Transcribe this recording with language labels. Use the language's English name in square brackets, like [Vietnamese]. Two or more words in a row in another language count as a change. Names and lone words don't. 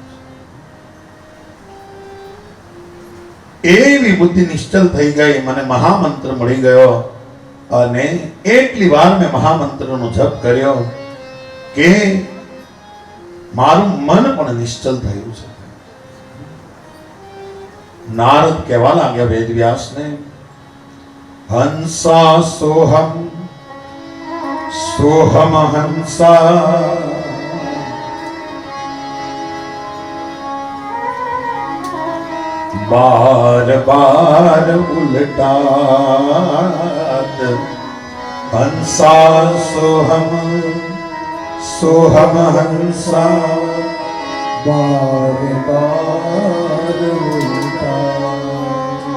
[Gujarati] એવી બુદ્ધિ નિશ્ચલ થઈ ગઈ, મને મહામંત્ર મળી ગયો અને એટલી વાર મેં મહામંત્રનો જપ કર્યો કે મારું મન પણ નિશ્ચલ થયું છે. નારદ કહેવા લાગ્યા વેદવ્યાસને, [Hindi] हंसा सोहम सोहम हंसा बार बार उलटात हंसा सोहम सोहम हंसा बार बार उलटात.